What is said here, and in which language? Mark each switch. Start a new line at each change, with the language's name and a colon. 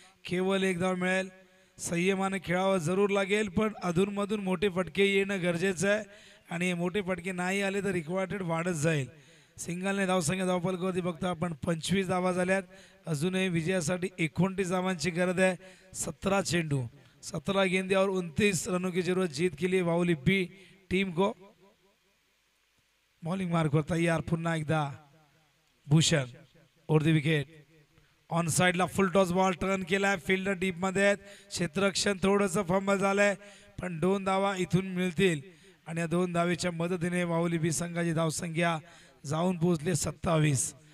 Marathi: केवळ एक धाव मिळेल. संयमाने खेळावं जरूर लागेल पण अधूनमधून मोठे फटके येणं गरजेचं आहे आणि हे मोठे फटके नाही आले तर रिक्वायर्ड वाढत जाईल. सिंगलने धावसंख्या धावफलकावरती बघता आपण 25 धावा झाल्यात. अजूनही विजयासाठी 29 धावांची गरज आहे. 17 चेंडू
Hindi: 17 गेंद्यावर 29 रनों की जरूरत जीत के लिए वाहुली बी टीम को.
Marathi: बॉलिंग मार्कवर तयार पुन्हा एकदा Bhushan over the wicket. On साइडला फुल टॉस बॉल टर्न केलाय. फिल्डर डीप मध्ये आहेत. क्षेत्ररक्षण थोडंसं फंबल झालंय पण 2 धावा इथून मिळतील आणि या 2 धावेच्या मदतीने वाहुली बी संघाची धावसंख्या जाऊन पोहोचले 27.